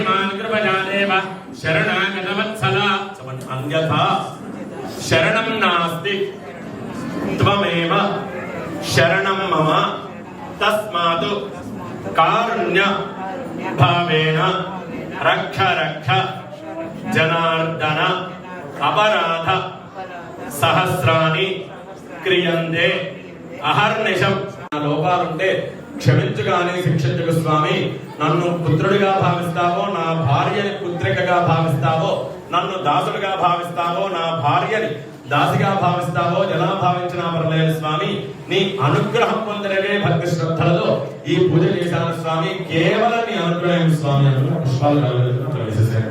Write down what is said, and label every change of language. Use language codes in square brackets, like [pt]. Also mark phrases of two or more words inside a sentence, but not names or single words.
[sa] मां कृपयादेव शरणागतवत्सल अन्यथा शरणं नास्ति त्वमेव शरणं मम तस्मात् कारुण्य भावेन रक्ष रक्ष जनार्दन अपराध सहस्राणि क्रियन्ते अहर्निशं [te] లోపాలుంటే క్షమించుగానే శిక్షించుకు స్వామి. నన్ను పుత్రుడిగా భావిస్తావో, నా భార్యని పుత్రిక సేవకుడిగా భావిస్తావో, నన్ను దాసుడిగా భావిస్తావో, నా భార్యని దాసిగా భావిస్తావో, ఎలా భావించినా పర్లేదు స్వామి, నీ అనుగ్రహం పొందడమే భక్తి శ్రద్ధలతో ఈ పూజ చేశాను స్వామి, కేవలం నీ అనుగ్రహం స్వామి అని పుష్పాలు ప్రవేశించారు.